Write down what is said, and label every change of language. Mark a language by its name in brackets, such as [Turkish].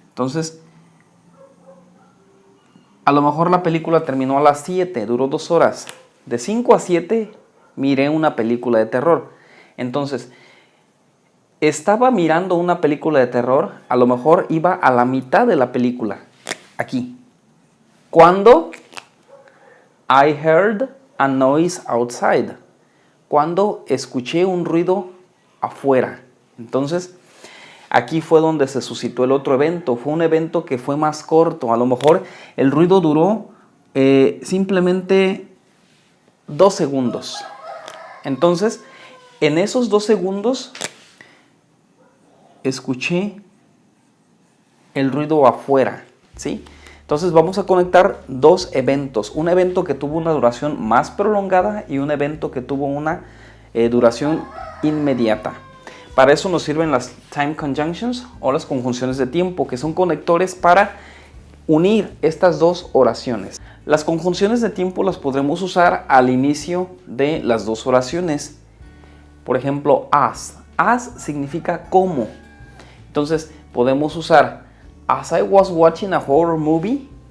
[Spanish] Entonces, a lo mejor la película terminó a las 7, duró 2 horas. De 5 a 7 miré una película de terror. Entonces, estaba mirando una película de terror, a lo mejor iba a la mitad de la película. Aquí. Cuando [English] I heard a noise outside. [Spanish] Cuando escuché un ruido afuera. Entonces, aquí fue donde se suscitó el otro evento. Fue un evento que fue más corto. A lo mejor el ruido duró simplemente 2 segundos. Entonces, en esos 2 segundos, escuché el ruido afuera, ¿sí? Entonces vamos a conectar dos eventos. Un evento que tuvo una duración más prolongada y un evento que tuvo una duración inmediata. Para eso nos sirven las time conjunctions o las conjunciones de tiempo, que son conectores para unir estas dos oraciones. Las conjunciones de tiempo las podremos usar al inicio de las dos oraciones. Por ejemplo, as. As significa como. Entonces podemos usar [English] as I was watching a horror movie.